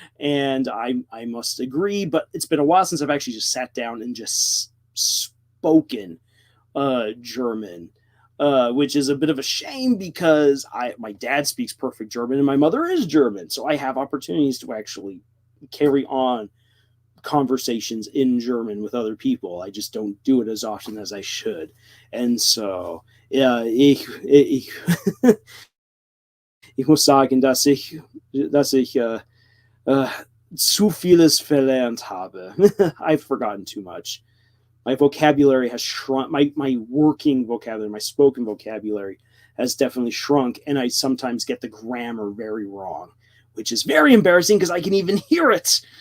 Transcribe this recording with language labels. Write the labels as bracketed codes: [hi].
[en] And I must agree, but it's been a while since I've actually just sat down and just spoken German. Which is a bit of a shame because my dad speaks perfect German and my mother is German. So I have opportunities to actually carry on conversations in German with other people. I just don't do it as often as I should. And so, [de] ja, ich muss sagen, dass ich zu vieles verlernt habe. [en] I've forgotten too much. My vocabulary has shrunk. My working vocabulary, my spoken vocabulary has definitely shrunk, and I sometimes get the grammar very wrong, which is very embarrassing because I can even hear it.